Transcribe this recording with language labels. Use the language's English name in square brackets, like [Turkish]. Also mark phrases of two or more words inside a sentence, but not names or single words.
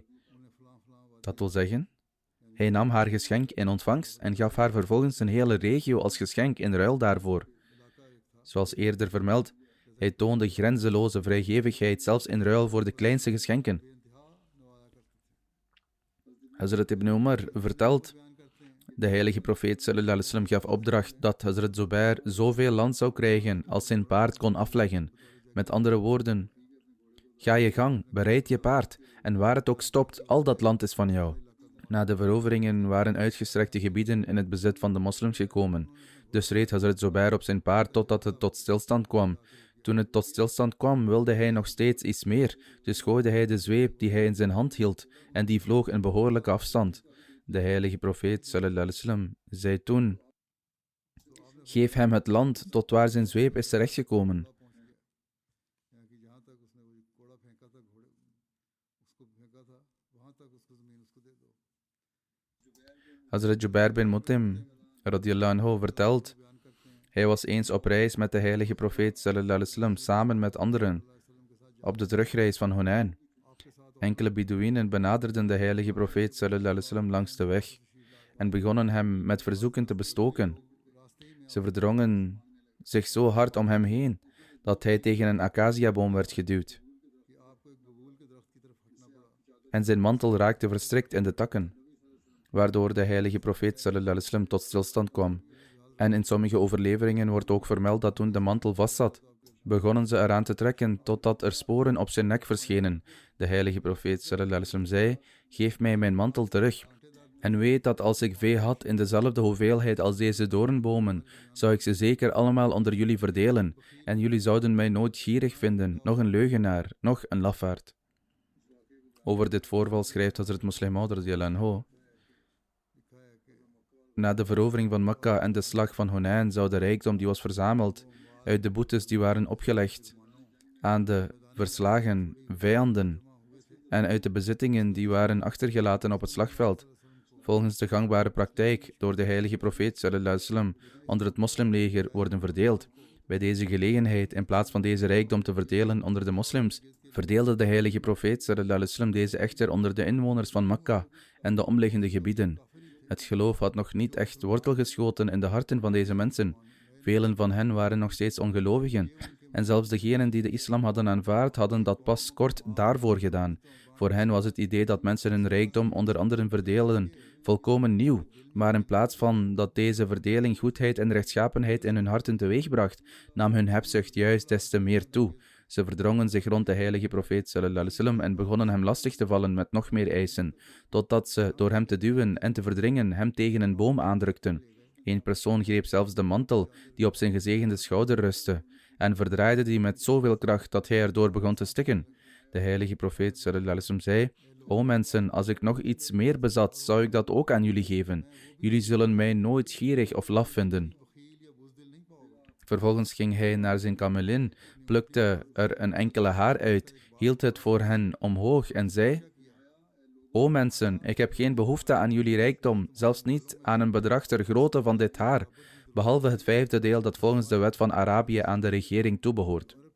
[Dutch] Dat wil zeggen, hij nam haar geschenk in ontvangst en gaf haar vervolgens een hele regio als geschenk in ruil daarvoor. Zoals eerder vermeld, hij toonde grenzeloze vrijgevigheid zelfs in ruil voor de kleinste geschenken. Hazrat Ibn Umar vertelt, de heilige profeet [Arabic] صلى الله عليه وسلم [Dutch] gaf opdracht dat Hazrat Zubair zoveel land zou krijgen als zijn paard kon afleggen. Met andere woorden, ga je gang, bereid je paard, en waar het ook stopt, al dat land is van jou. Na de veroveringen waren uitgestrekte gebieden in het bezit van de moslims gekomen. Dus reed Hazrat Zubair op zijn paard totdat het tot stilstand kwam. Toen het tot stilstand kwam, wilde hij nog steeds iets meer, dus gooide hij de zweep die hij in zijn hand hield, en die vloog een behoorlijke afstand. De heilige profeet [Arabic] صلى الله عليه وسلم [Dutch] zei toen: geef hem het land tot waar zijn zweep is terechtgekomen. Hazrat Jubair bin Mut'im [Arabic] رضي الله عنه [Dutch] vertelt: hij was eens op reis met de heilige profeet [Arabic] صلى الله عليه وسلم [Dutch] samen met anderen op de terugreis van Hunain. Enkele Bedouinen benaderden de heilige profeet [Arabic] صلى الله عليه وسلم [Dutch] langs de weg en begonnen hem met verzoeken te bestoken. Ze verdrongen zich zo hard om hem heen dat hij tegen een acaciaboom werd geduwd. En zijn mantel raakte verstrikt in de takken, waardoor de heilige profeet [Arabic] صلى الله عليه وسلم [Dutch] tot stilstand kwam. En in sommige overleveringen wordt ook vermeld dat toen de mantel vastzat, begonnen ze eraan te trekken totdat er sporen op zijn nek verschenen. De heilige profeet [Arabic] صلى الله عليه وسلم [Dutch] zei: geef mij mijn mantel terug. En weet dat als ik vee had in dezelfde hoeveelheid als deze doornbomen, zou ik ze zeker allemaal onder jullie verdelen, en jullie zouden mij nooit gierig vinden, nog een leugenaar, nog een lafaard. Over dit voorval schrijft Hazrat Muslim Maud [Arabic] رضي الله عنه: [Dutch] na de verovering van Mekka en de slag van Hunain zou de rijkdom die was verzameld uit de boetes die waren opgelegd aan de verslagen vijanden en uit de bezittingen die waren achtergelaten op het slagveld, volgens de gangbare praktijk door de heilige profeet [Arabic] صلى الله عليه وسلم [Dutch] onder het moslimleger worden verdeeld. Bij deze gelegenheid, in plaats van deze rijkdom te verdelen onder de moslims, verdeelde de heilige profeet [Arabic] صلى الله عليه وسلم [Dutch] deze echter onder de inwoners van Mekka en de omliggende gebieden. Het geloof had nog niet echt wortel geschoten in de harten van deze mensen. Velen van hen waren nog steeds ongelovigen. En zelfs degenen die de islam hadden aanvaard, hadden dat pas kort daarvoor gedaan. Voor hen was het idee dat mensen hun rijkdom onder anderen verdeelden volkomen nieuw. Maar in plaats van dat deze verdeling goedheid en rechtschapenheid in hun harten teweegbracht, nam hun hebzucht juist des te meer toe. Ze verdrongen zich rond de heilige profeet [Arabic] صلى الله عليه وسلم [Dutch] en begonnen hem lastig te vallen met nog meer eisen, totdat ze, door hem te duwen en te verdringen, hem tegen een boom aandrukten. Eén persoon greep zelfs de mantel die op zijn gezegende schouder rustte en verdraaide die met zoveel kracht dat hij erdoor begon te stikken. De heilige profeet [Arabic] صلى الله عليه وسلم [Dutch] zei: o mensen, als ik nog iets meer bezat, zou ik dat ook aan jullie geven. Jullie zullen mij nooit gierig of laf vinden. Vervolgens ging hij naar zijn kamelin, plukte er een enkele haar uit, hield het voor hen omhoog en zei: o mensen, ik heb geen behoefte aan jullie rijkdom, zelfs niet aan een bedrag ter grootte van dit haar, behalve het 5e deel dat volgens de wet van Arabië aan de regering toebehoort.